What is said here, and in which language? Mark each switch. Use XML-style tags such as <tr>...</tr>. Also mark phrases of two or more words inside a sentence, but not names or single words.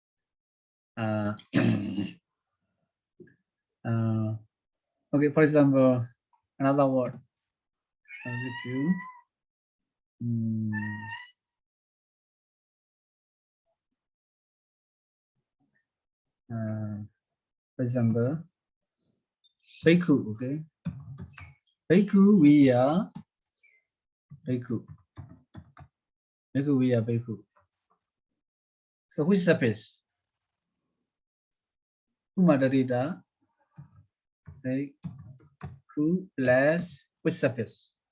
<en>Okay, for example, another word. I'll give you. For example, Bhikkhu, okay? Bhikkhu, we are Bhikkhu. Bhikkhu, we are Bhikkhu. So which surface? Umadadita, Bhikkhu plus which surface?</en>